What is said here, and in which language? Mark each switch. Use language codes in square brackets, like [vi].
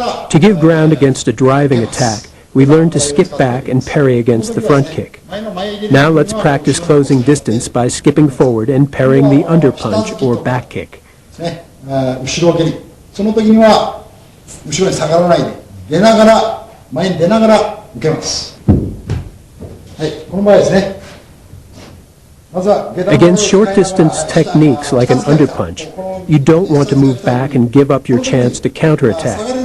[en] To give ground against a driving attack, we learn to skip back and parry against the front kick. Now let's practice closing distance by skipping forward and parrying the underpunch or back kick. [ja] 後ろ蹴り、その時には後ろに下がらないで出ながら前に出ながら受けます。はい、この場合ですね。 [en] Against short distance techniques like an underpunch, you don't want to move back and give up your chance to counterattack.